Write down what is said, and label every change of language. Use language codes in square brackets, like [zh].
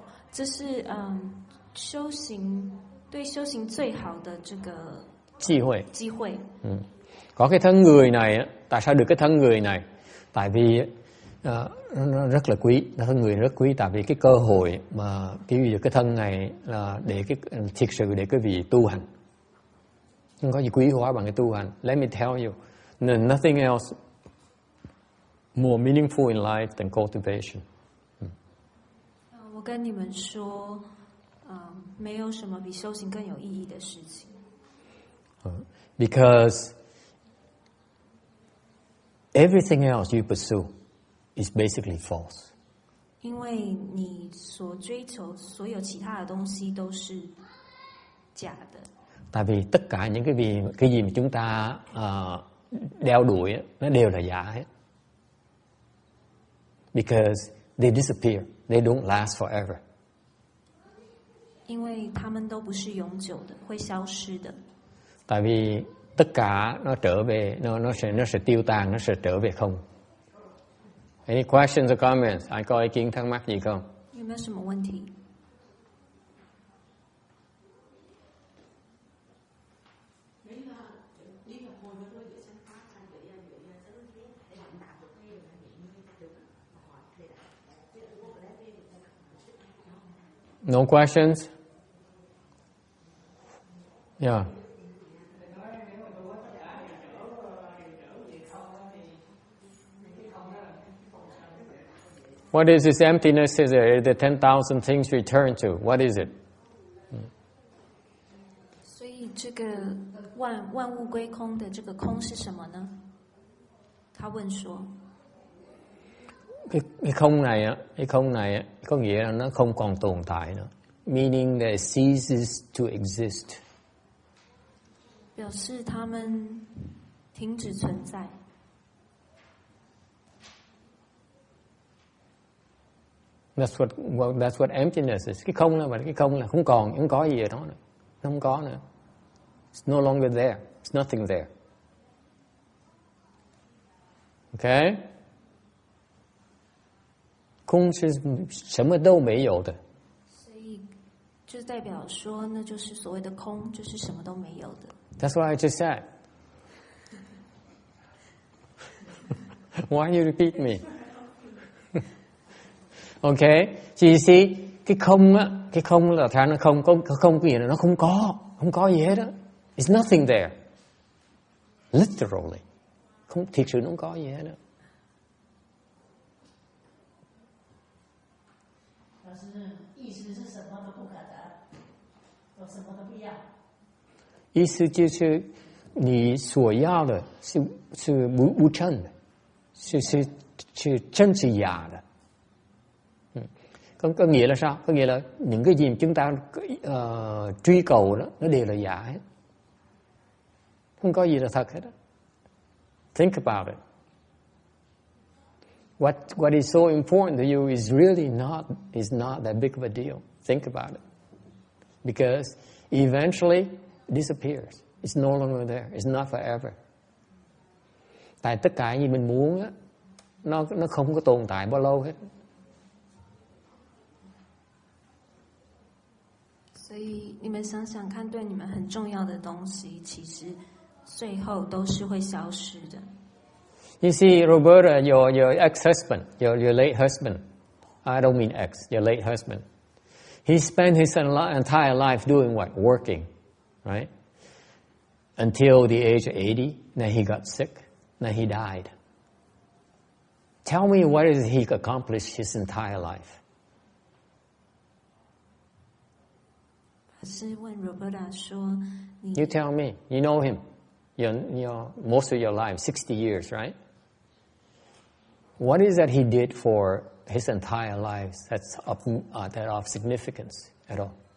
[zh] 这是修行对修行最好的这个机会。 [vi] Có cái thân người này, tại sao được cái thân người này? Tại vì nó rất là quý, thân người rất quý, tại vì cái cơ hội mà cái thân này là để thiệt sự để quý vị tu hành. Không có gì quý hóa bằng cái tu hành. [en] Let me tell you, nothing else more meaningful in life than cultivation. [zh] 我跟你们说，没有什么比修行更有意义的事情。 [en] Because everything else you pursue is basically false. [zh] 因为你所追求所有其他的东西都是假的。 [vi] Tại vì tất cả những cái gì mà chúng ta đeo đuổi nó đều là giả hết. [en] Because they disappear, they don't last forever. [zh] 因为它们都不是永久的，会消失的。 [vi] Tại vì tất cả nó trở về, nó sẽ tiêu tan, nó sẽ trở về không. [en] Any questions or comments? [vi] Ai có ý kiến thắc mắc gì không? [zh] 有没有什么问题？ [en] No questions? Yeah. What is this emptiness? Is there the 10,000 things return to? What is it? [zh] 所以这个万物归空的这个空是什么呢？他问说。 [vi] Cái không này á, có nghĩa là nó không còn tồn tại nữa. [en] Meaning that it ceases to exist. [zh] 表示它们停止存在。 [en] That's what emptiness is. [vi] Cái không là không có gì ở đó nữa. Nó không có nữa. [en] It's no longer there. It's nothing there. Okay? [zh] 空是什么都没有的。所以就代表说，那就是所谓的空，就是什么都没有的。 [en] That's what I just said. Why you repeat me? Okay, so you see, [vi] cái không là thà nó không có nghĩa là nó không có gì hết á. [en] It's nothing there. [vi] Literally, không thiệt sự nó không có gì hết á. [zh] 老师，意思是什么都不可得，我什么都不要。意思就是你所要的是无真的，是真是假的。 [vi] Có nghĩa là sao? Có nghĩa là những cái gì mà chúng ta truy cầu đó nó đều là giả hết. Không có gì là thật hết đó. [en] Think about it. What is so important to you is really not that big of a deal. Think about it. Because eventually it disappears. It's no longer there. It's not forever. [vi] Tại tất cả gì mình muốn á, nó không có tồn tại bao lâu hết. [zh] 所以你们想想看，对你们很重要的东西，其实最后都是会消失的。 [en] You see, Roberta, your ex-husband, your late husband. I don't mean ex, your late husband. He spent his entire life doing what? Working, right? Until the age of 80, then he got sick, then he died. Tell me what is he accomplished his entire life? [zh] 法师问 Roberta 说：“你 [en] You tell me. You know him. Most of your life, 60 years, right? What is that he did for his entire life that's of significance at all?